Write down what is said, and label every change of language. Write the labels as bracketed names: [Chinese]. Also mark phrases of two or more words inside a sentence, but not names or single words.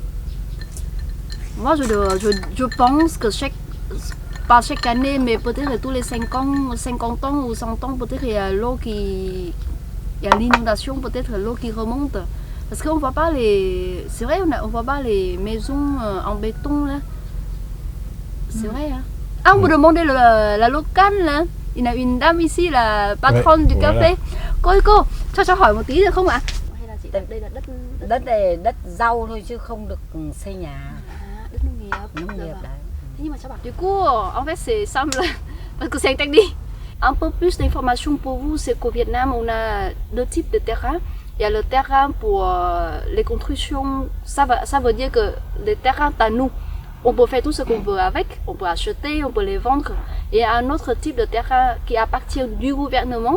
[French] Moi, je pense que pas chaque année, mais peut-être tous les 50 ans ou 100 ans, peut-être il y a l'eau il y a l'inondation, peut-être l'eau qui remonte. Parce qu'on voit pas c'est vrai, on voit pas les maisons en béton là. C'est vrai, hein. Ah, on peut demander la locale là. Il y a une dame ici, la patronne du voilà. café. [Vietnamese] Cô, cho hỏi một tí được không ạ? Hay là chị đây là đất Đất này đất rau thôi chứ không được xây nhà. đất nông nghiệp. Nông nghiệp đấy. Thế nhưng mà sao bảo? [French] Du coup, en fait, c'est simple parce que c'est interdit. Un peu plus d'informations pour vous, c'est qu'au Vietnam, on a deux types de terrain. Il y a le terrain pour les constructions. Ça veut dire que les terrains à nous, on peut faire tout ce qu'on veut avec. On peut acheter, on peut les vendre. Et il y a un autre type de terrain qui appartient du gouvernement.